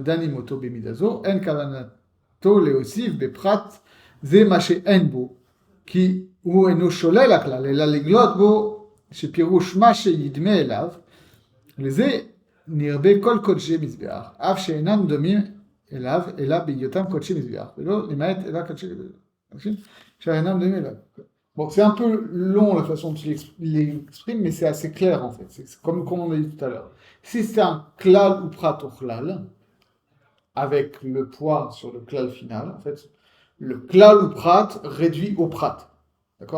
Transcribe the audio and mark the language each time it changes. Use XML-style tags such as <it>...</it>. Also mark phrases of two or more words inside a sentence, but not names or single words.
<he>דנים אותו במידה זו, אין כוונתו להוסיף בפחת זה מה שאין בו, כי הוא אינו שולל הכלל, אלא לגלות בו שפירוש מה שידמה אליו, לזה נרבה כל קודשי מזבח, אף שאינם דומים אליו, אלא בהיותם קודשי מזבח, ולא למעט אלא קודשי מזבח, שאינם דומים אליו.</he> <fr>Bon, c'est un peu long la façon dont il l'exprime, mais c'est assez clair en fait. C'est comme on a dit tout à l'heure. Si c'est un</fr> <he>כלל ופרט וכלל,</he> <fr>avec le poids sur le klal final, en fait, le</fr> <he>כלל ופרט</he> <fr>réduit au prat.</fr>